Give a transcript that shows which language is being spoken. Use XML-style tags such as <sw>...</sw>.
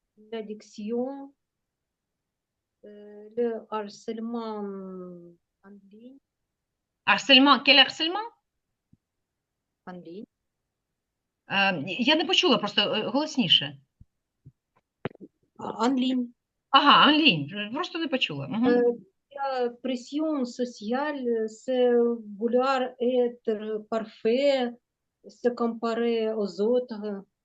<fr>L'addiction, le harcèlement en ligne, Harcèlement, quel harcèlement? en ligne.</fr> <uk>Я не почула, просто голосніше.</uk> <fr>En ligne.</fr> <uk>Ага,</uk> <fr>en ligne,</fr> <uk>просто не почула.</uk> <fr>La pression sociale, c'est vouloir être parfait, se comparer aux autres.</fr>